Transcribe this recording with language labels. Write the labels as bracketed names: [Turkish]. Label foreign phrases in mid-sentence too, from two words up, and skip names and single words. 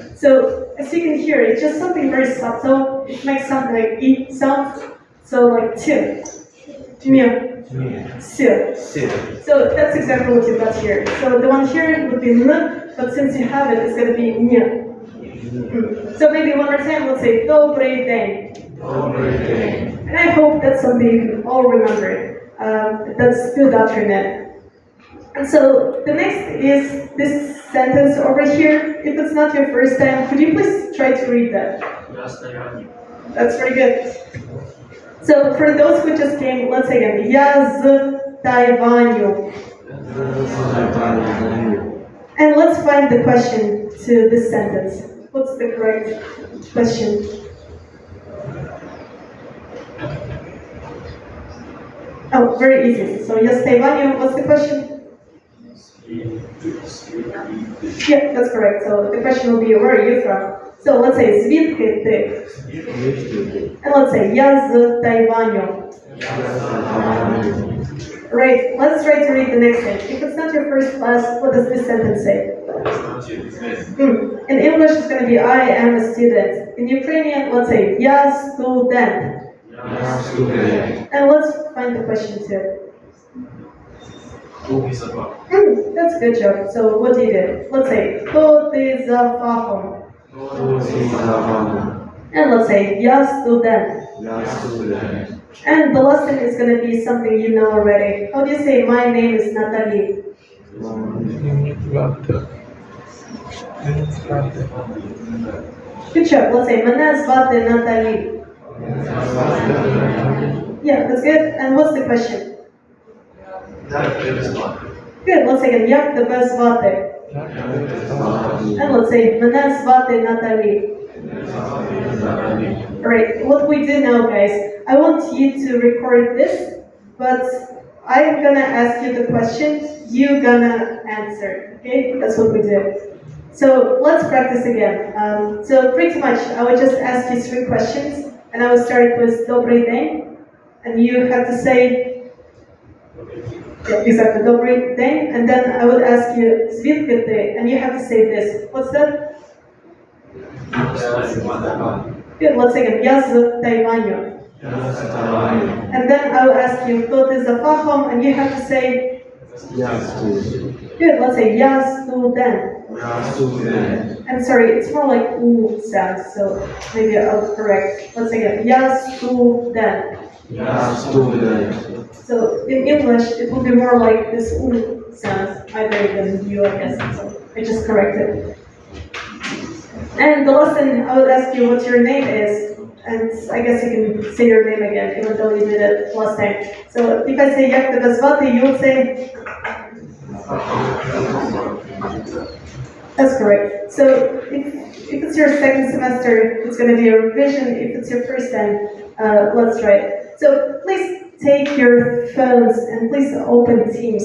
[English] So as you can hear, it's just something very subtle. It makes something like E sound. So like T, M, S. So that's exactly what you got here. So the one here would be N, but since you have it, it's going to be N. So maybe one more time, let's say [Ukrainian] добрий день. [English] And I hope that's something you can all remember. That's good afternoon. And so the next is this sentence over here. If it's not your first time, could you please try to read that? That's very good. So for those who just came, let's say again. [Ukrainian] Я з Тайваню. [English] And let's find the question to this sentence. What's the correct question? Oh, very easy. So [Ukrainian] я з Тайваню. [English] What's the question? Yeah, that's correct. So the question will be, where are you from? So let's say, [Ukrainian] звідки ти? [English] And let's say, [Ukrainian] я з Тайваню. [English] Right, let's try to read the next thing. If it's not your first class, what does this sentence say? In English, it's going to be, I am a student. In Ukrainian, let's say, [Ukrainian] я студент. [English] And let's find the question too. That's a good job. So what do you do? Let's say, [Ukrainian] хто ти за фахом? [English] And let's say, [Ukrainian] я студент. [English] And the last thing is going to be something you know already. How do you say, my name is Natalie? Good job. Let's say, [Ukrainian] мене звати Наталі. [English] Yeah, that's good. And what's the question? Good, let's say again. [Ukrainian] Як тебе звати? [English] And let's say, [Ukrainian] мене звати Наталі. [English] Alright, what we do now, guys, I want you to record this, but I'm gonna ask you the questions, you're gonna answer, okay? That's what we do. So let's practice again. So pretty much, I would just ask you 3 questions, and I will start with [Ukrainian] Добрий день, [English] and you have to say, yeah, exactly, [Ukrainian] Добрий день, [English] and then I would ask you, [Ukrainian] звідки ти, [English] and you have to say this. What's that? Good, let's say again, [Ukrainian] я з Тайваню. [English] And then I will ask you, [Ukrainian] хто ти за фахом, [English] and you have to say, good, let's say, [Ukrainian] я студент. [English] And sorry, it's more like oo sound, so maybe I'll correct. Let's say again, [Ukrainian] я студент. [English] So in English, it will be more like this oo sound, either than you, I guess. So I just corrected. And the last thing, I would ask you what your name is, and I guess you can say your name again, even though you did it last time. So if I say [Ukrainian] як тебе звати, [English] you would say. That's correct. So if it's your second semester, it's going to be a revision. If it's your first time, let's try it. So please take your phones and please open Teams.